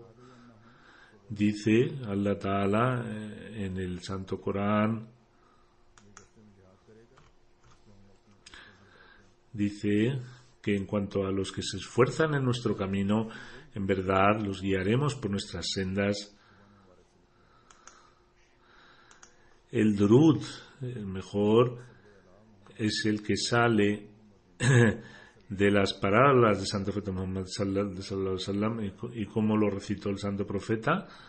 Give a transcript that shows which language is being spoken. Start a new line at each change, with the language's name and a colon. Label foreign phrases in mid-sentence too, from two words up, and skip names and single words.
Spanish: Dice
Arabic: الله تعالى
Spanish: en el Santo Corán, dice que en cuanto a los que se esfuerzan en nuestro camino, en verdad los guiaremos por nuestras sendas. El durud, el mejor, es el que sale de las palabras del Santo Profeta Muhammad
Arabic: صلى الله عليه وسلم,
Spanish: y cómo lo recitó el Santo Profeta.